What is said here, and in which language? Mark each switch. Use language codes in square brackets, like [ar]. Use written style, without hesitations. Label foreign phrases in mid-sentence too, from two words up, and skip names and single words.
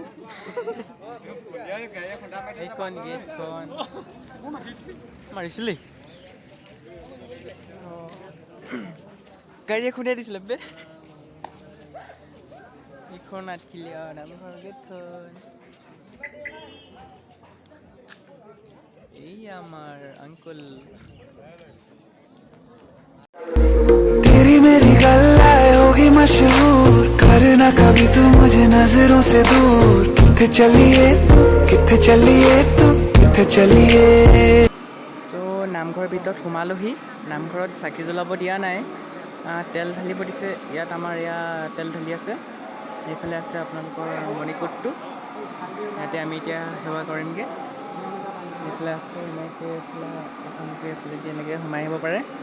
[as] এইখন গেটখন মাৰিছিলি গাড়ীয়ে খুন্দিয়াই দিছিলে বে এইখন আঠখিলীয়া নামঘৰ গেটখন এই আমাৰ আংকুল [hi] तेरी मेरी गल्लाए होगी मशहूर करना कभी तू मुझे नजरों से दूर [pa] किथे चलिए तू किथे चलिए [as] নামঘৰৰ ভিতৰত সোমালোহি নামঘৰত চাকি জ্বলাব দিয়া নাই তেল ঢালিব দিছে ইয়াত আমাৰ তেল ঢালি আছে এইফালে আছে আপোনালোকৰ মণিকূটটো ইয়াতে আমি এতিয়া সেৱা কৰিমগৈ এইফালে আছে এনেকৈ আপোনালোকে এইফালেদি এনেকৈ সোমাই আহিব পাৰে